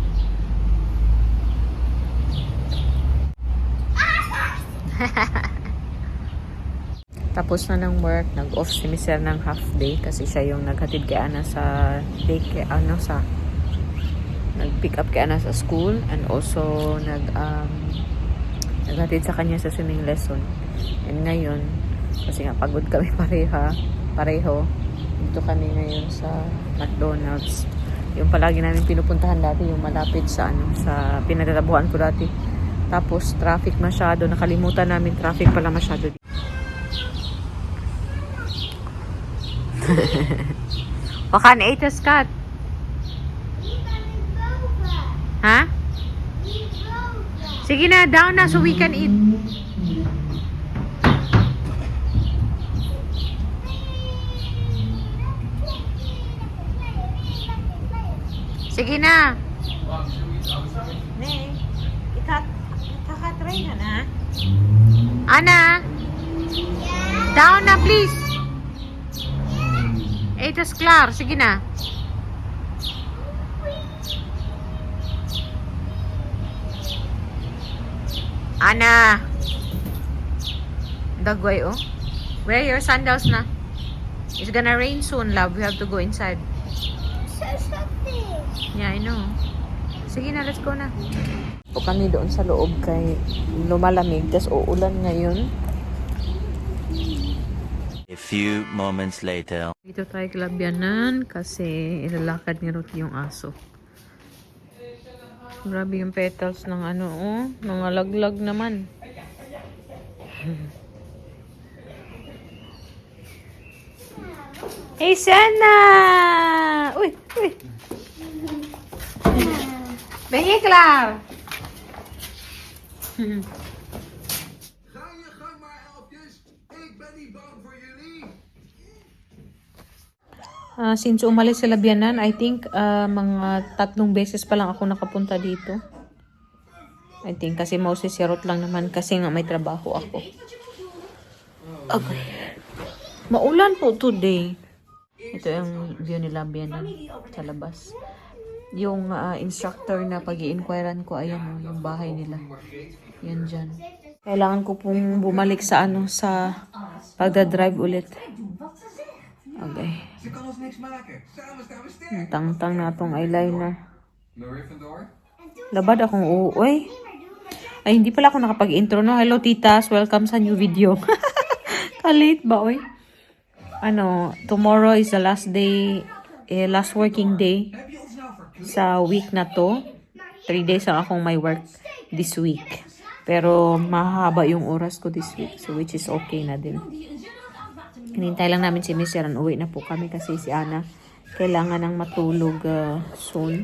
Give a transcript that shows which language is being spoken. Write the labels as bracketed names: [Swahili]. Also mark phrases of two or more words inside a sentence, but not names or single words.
[Filipino] Tapos na ng work, nag-off si Mister ng [English] half day [Filipino] kasi siya yung naghatid kay Ana sa daycare, nag- [English] pick up [Filipino] kay Ana sa school and also naghatid sa kanya sa [English] swimming lesson. [Filipino] And ngayon, kasi nga pagod kami pareho, dito kami ngayon sa McDonald's. Yung palagi namin pinupuntahan dati, yung malapit sa sa pinagtatabuhan ko dati. Tapos traffic masyado, nakalimutan namin traffic pala masyado. [Dutch] Wat gaan eten, skat? [Filipino] Ha? Sige na, down na [English] so we can eat. [Filipino] Sige na. Nee, ikaka-train na. Ana? Down na, please. [Dutch] Ito is klaar. [Filipino] Sige na. Ana. Dagway, [English] oh. Wear your sandals na. It's gonna rain soon, love. We have to go inside. Yeah, I know. [Filipino] Sige na, [English] let's go na. [Filipino] O kami doon sa loob kay lumalamig. Tapos uulan ngayon. [English] A few moments later. [Filipino] Dito tayo kilabyanan kasi ilalakad ni Ruth yung aso. Grabe yung petals ng mga laglag naman. [English] Hey, Sana! [Filipino] Uy, uy! [Dutch] Ben je klaar? Ga je gang maar, elfjes. Ik ben niet bang voor jullie. [Filipino] Since umalis sa Labyanan, [English] I think [Filipino] mga 3 beses pa lang ako nakapunta dito. [English] I think [Filipino] kasi mostly si Ruth lang naman kasi nga may trabaho ako. Okay. Maulan po today. Ito yung view ni Labyanan sa labas. Yung instructor na pag-i-inquirean ko, ayan yung bahay nila. Yan dyan. Kailangan ko pong bumalik sa sa pagdadrive ulit. Okay. [Dutch] Ze kan ons niks maken. Samen staan we sterk. [Filipino] Tang-tang na tong eyeliner. [Dutch] Marie vandoor. [Filipino] Labad akong uuwi. Ay, hindi pala ako nakapag-intro, no? Hello, titas. Welcome sa new video. Kalit ba, oy? [English] Tomorrow is the last day, last working day [Dutch] Heb je ons nou verkleed? [Filipino] sa week na to. 3 days lang akong may work [English] this week. [Filipino] Pero mahaba yung oras ko [English] this week. [Filipino] So, [English] which is okay [Filipino] na din. Hinintay lang namin si Miss Sharon. Uwi na po kami kasi si Ana kailangan ng matulog soon.